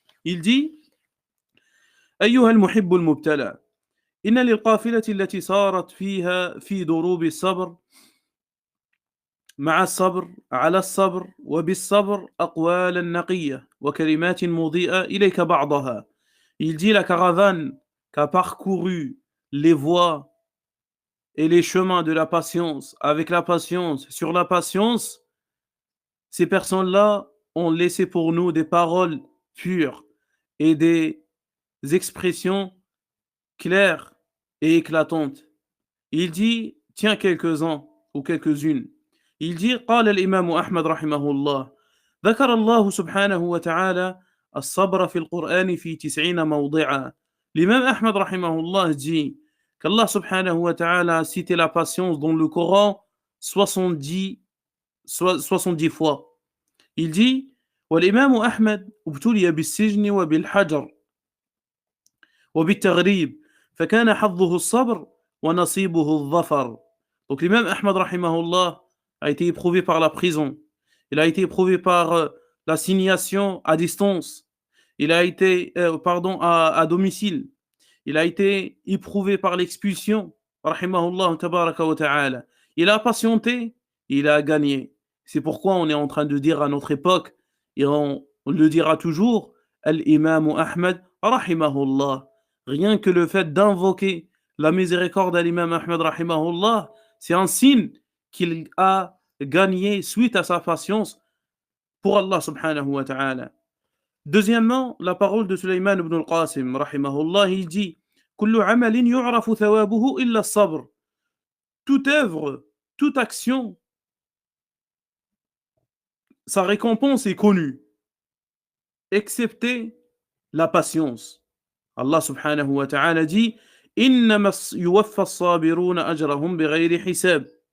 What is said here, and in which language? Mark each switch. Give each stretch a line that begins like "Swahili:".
French: Il dit,
Arabic: أيها المحب المبتلى إن للقافلة التي صارت فيها في دروب الصبر مع الصبر على الصبر وبالصبر أقوالا نقية وكلمات مضيئة إليك بعضها.
French: Il dit la caravane qu'a parcouru les voies et les chemins de la patience, avec la patience, sur la patience, ces personnes-là ont laissé pour nous des paroles pures et des expressions claires et éclatantes. Il dit, tiens quelques-uns ou quelques-unes. Il dit,
Arabic: قال الإمام أحمد رحمه الله ذكر الله سبحانه وتعالى الصبر في القرآن في 90 موضعا.
French: L'imam Ahmad rahimahullah dit qu'Allah subhanahu wa ta'ala a cité la patience dans le Coran 70 fois. Il dit
Arabic: والإمام أحمد ابتلي بالسجن وبالحجر وبالتغريب فكان حظه الصبر ونصيبه الظفر.
French: Donc l'imam Ahmad rahimahullah a été éprouvé par la prison, il a été éprouvé par l'assignation à distance, il a été à domicile, il a été éprouvé par l'expulsion, rahimahullah tabaraka wa ta'ala. Il a patienté, il a gagné. C'est pourquoi on est en train de dire à notre époque, et on le dira toujours, Al-Imam Ahmad rahimahullah. Rien que le fait d'invoquer la miséricorde à l'imam Ahmad rahimahullah, c'est un signe qu'il a gagné suite à sa patience pour Allah subhanahu wa ta'ala. Deuxièmement, la parole de Sulaiman ibn al-Qasim rahimahullah, il dit
Arabic: كل عمل يعرف ثوابه إلا الصبر.
French: Toute œuvre, toute action, sa récompense est connue, excepté la patience.
Arabic: Allah subhanahu wa ta'ala dit إنما يوفى الصابرون أجرهم بغير حساب.